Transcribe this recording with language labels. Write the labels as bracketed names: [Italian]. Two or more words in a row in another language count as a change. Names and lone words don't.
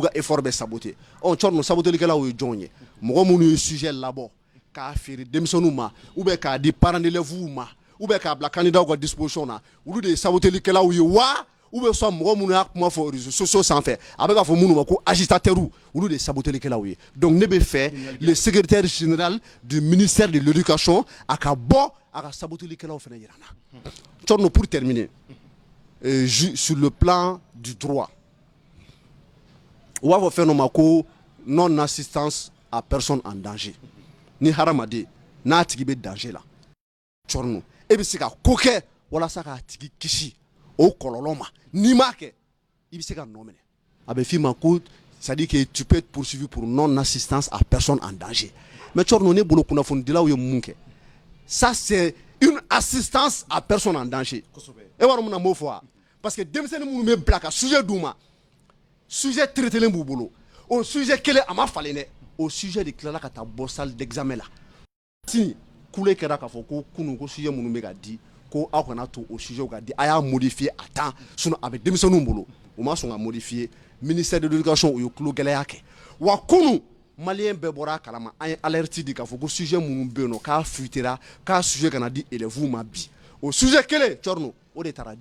[Bambara] ka effort bɛ saboter cɔrɔnu sabotelikɛlaw ye jɔnw ye mɔgɔ minnu ye sujet labɔ k'a feere denmisɛnninw ma [French] ou bien [Bambara] k'a di [French] parents d'élèves [Bambara] ma [French] ou bien [Bambara] k'a bila candidat ka disposition na olu de ye sabotelikɛlaw ye wa [French] ou bien soit [Bambara] mɔgɔ minnu y'a kuma fɔ [French] réseaux sociaux [Bambara] sanfɛ a bɛ k'a fɔ minnu ma ko agitateurs olu de ye sabotelikɛlaw ye donc ne bɛ fɛ [French] le secrétaire général du ministère de l'éducation [Bambara] a ka bɔ a ka sabotelikɛlaw fana yira n na cɔrɔnu [French] pour terminer sur le plan du droit [Bambara] u b'a fɔ fɛn dɔ ma ko [French] non assistance à personne en danger [Bambara] ni hadamaden n'a tigi bɛ danger la cɔrɔnu e bɛ se ka ko kɛ walasa k'a tigi kisi o kɔlɔlɔ ma n'i m'a kɛ i bɛ se ka nɔ minɛ a bɛ f'i ma ko [French] c'est à dire que tu peux être poursuivi pour non assistance à personne en danger [Bambara] mais cɔrɔnu ne bolo kunnafonidilaw ye mun kɛ [French] ça c'est une assistance à personne en danger [Bambara] e b'a dɔn mun na n b'o fɔ wa [French] parce que [Bambara] denmisɛnnin minnu bɛ bila ka sujet d'u ma sujet traitelen b'u bolo o sujet kelen a ma falen dɛ o sujet de tilala ka taa bɔ [French] salle d'examen [Bambara] la sini kule kɛra k'a fɔ ko kunun ko sujet minnu bɛ ka di ko aw kana to o sujet ka di a y'a modifier [French] a temps [Bambara] sinon a bɛ denmisɛnninw bolo u ma sɔn ka modifier [French] ministère de l'éducation [Bambara] u ye tulo gɛlɛya kɛ wa kunun maliyɛn bɛɛ bɔra a kalama an ye alerte di k'a fɔ ko sujet minnu bɛ yen nɔ k'a fuitera k'a sujet kana di élèves ma bi o sujet kelen cɔrɔnu o de taara